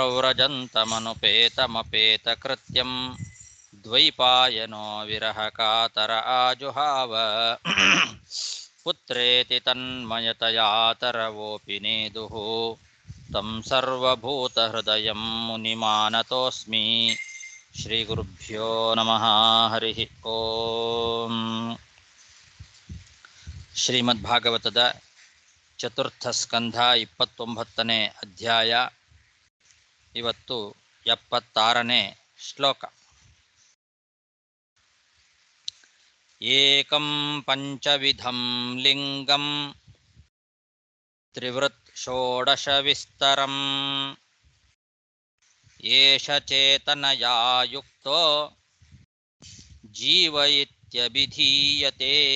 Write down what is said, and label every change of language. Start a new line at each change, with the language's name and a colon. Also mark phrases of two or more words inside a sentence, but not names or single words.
Sanskrit: ಪ್ರವ್ರಜन्तಮನುಪೇತಮಪೇತಕೃತ್ಯಂ ದ್ವೈಪಾಯನೋ ವಿರಹಕಾತರ ಆಜುಹಾವ ಪುತ್ರೇತಿ ತನ್ಮಯತಯಾ ತರವೋಪಿ ನೇದುಃ तं ಸರ್ವಭೂತಹೃದಯಂ ಮುನಿಮಾನತೋಸ್ಮಿ. ಶ್ರೀ ಗುರುಭ್ಯೋ ನಮಃ. ಹರಿ ಓಂ.
Kannada: ಶ್ರೀಮದ್ಭಾಗವತದ ಚತುರ್ಥ ಸ್ಕಂಧ 29ನೇ ಅಧ್ಯಾಯ. ಇವತ್ತು 76ನೇ ಶ್ಲೋಕ.
Sanskrit: ಏಕಂ ಪಂಚವಿಧಂ ಲಿಂಗಂ ತ್ರಿವೃತ್ ಷೋಡಶ ವಿಸ್ತರಂ ಏಷ ಚೇತನಯಾ ಯುಕ್ತೋ ಜೀವ ಇತ್ಯಭಿಧೀಯತೆ.